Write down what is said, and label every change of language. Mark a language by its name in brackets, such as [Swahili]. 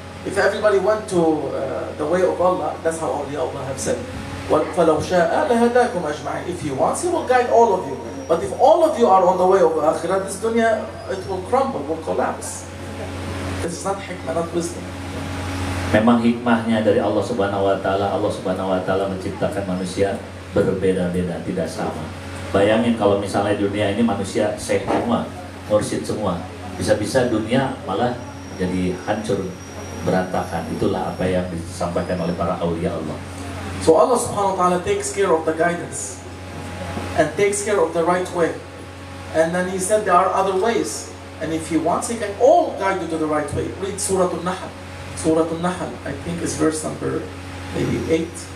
[English] If everybody went to the way of Allah, that's how awliya Allah have said. [Arabic] فَلَوْ شَاءَ لَهَدَاكُمْ أَجْمَعِينَ. [English] If He wants, He will guide all of you. But if all of you are on the way of akhirah, this dunya, it will crumble, will collapse. This is not hikmah, not wisdom. [Indonesian] Memang hikmahnya dari Allah Subhanahu wa taala, Allah Subhanahu wa taala menciptakan manusia berbeda-beda, tidak sama. Bayangin kalau misalnya dunia ini manusia syekh semua, mursyid semua. Bisa-bisa dunia malah jadi hancur, berantakan. Itulah apa yang disampaikan oleh para awliya Allah. [English] So Allah Subhanahu wa taala takes care of the guidance and takes care of the right way. And then He said there are other ways. And if He wants, He can all guide you to the right way. Read Surah Al-Nahl. Surah Al-Nahl, I think is verse number maybe 8.